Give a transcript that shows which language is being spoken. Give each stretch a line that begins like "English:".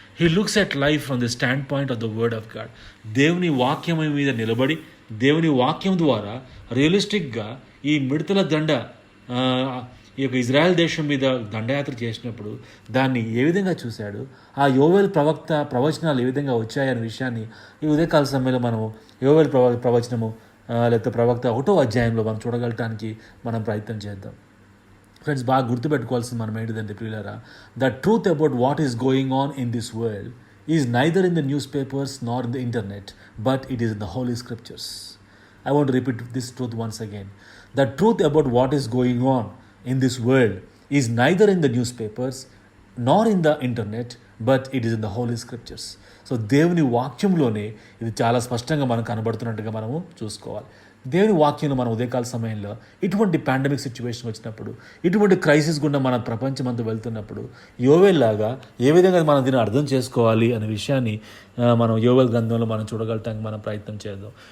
English: He looks at life from the stand point of the word of God.
Telugu: దేవుని వాక్యం మీద నిలబడి దేవుని వాక్యం ద్వారా రియలిస్టిక్గా ఈ మిడతల దండ ఈ యొక్క ఇజ్రాయెల్ దేశం మీద దండయాత్ర చేసినప్పుడు దాన్ని ఏ విధంగా చూశాడు, ఆ యోవేల్ ప్రవచనాలు ఏ విధంగా వచ్చాయనే విషయాన్ని ఈ ఉదయకాల సమయంలో మనము యోవేల్ ప్రవచనము లేకపోతే ప్రవక్త 1వ అధ్యాయంలో మనం చూడగలటానికి మనం ప్రయత్నం చేద్దాం.
English: friends,
Telugu: బాగా గుర్తుపెట్టుకోవాల్సింది మనం ఏంటిదంటే ప్రియులారా,
English: The truth about what is going on in this world is neither in the newspapers nor in the internet, but it is in the holy scriptures. I want to repeat this truth once again. The truth about what is going on in this world is neither in the newspapers nor in the internet, but it is in the holy scriptures.
Telugu: So దేవుని వాక్యంలోనే ఇది చాలా స్పష్టంగా మనకు కనబడుతున్నట్టుగా మనము చూసుకోవాలి. దేవుని వాక్యంలో మనం ఉదయకాల సమయంలో ఇటువంటి పాండమిక్ సిచ్యువేషన్ వచ్చినప్పుడు, ఇటువంటి క్రైసిస్ గుండా మన ప్రపంచం అంతా వెళ్తున్నప్పుడు యోవేల్ లాగా ఏ విధంగా మనం దీన్ని అర్థం చేసుకోవాలి అనే విషయాన్ని మనం యోవేల్ గ్రంథంలో మనం చూడగలటానికి మనం ప్రయత్నం చేద్దాం.